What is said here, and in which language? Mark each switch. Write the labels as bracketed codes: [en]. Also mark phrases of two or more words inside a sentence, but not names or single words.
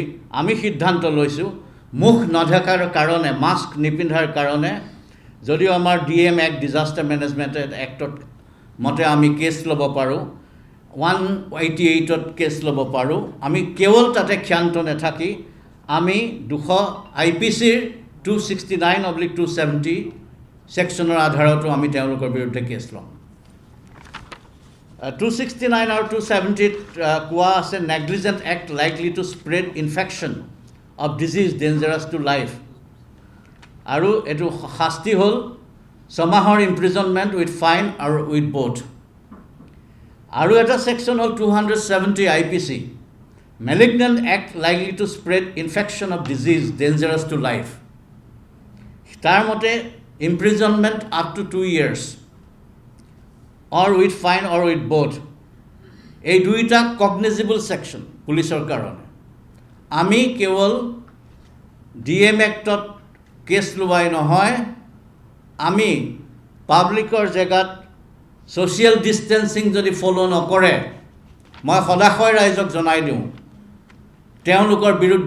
[as] আমি সিদ্ধান্ত লৈছোঁ মুখ নঢকাৰ কাৰণে মাস্ক নিপিন্ধাৰ কাৰণে যদিও আমাৰ [en] DM Act disaster management [as] এক্টত মতে আমি কেছ ল'ব পাৰোঁ 188ত কেছ ল'ব পাৰোঁ আমি কেৱল তাতে ক্ষান্ত নাথাকি আমি 200 IPCৰ 269/270 ছেকশ্যনৰ আধাৰতো আমি তেওঁলোকৰ বিৰুদ্ধে কেছ ল'ম 269 আৰু 270ত কোৱা আছে [en] negligent act likely to spread infection of disease dangerous to life [as] আৰু এটো শাস্তি হ'ল 6 মাহৰ [en] imprisonment with fine [as] আৰু [en] with both [as] আৰু এটা সেকশন হ'ল 270 IPC [en] malignant act likely to spread infection of disease dangerous to life [as] তাৰ মতে [en] imprisonment up to 2 years or with fine or with both [as] এই দুইটা [en] cognizable section [as] পুলিচৰ কাৰণে আমি কেৱল DM Actত কেছ লোৱাই নহয় আমি পাব্লিকৰ জেগাত [en] social distancing [as] যদি ফলো নকৰে মই সদায় ৰাইজক জনাই দিওঁ তেওঁলোকৰ বিৰুদ্ধে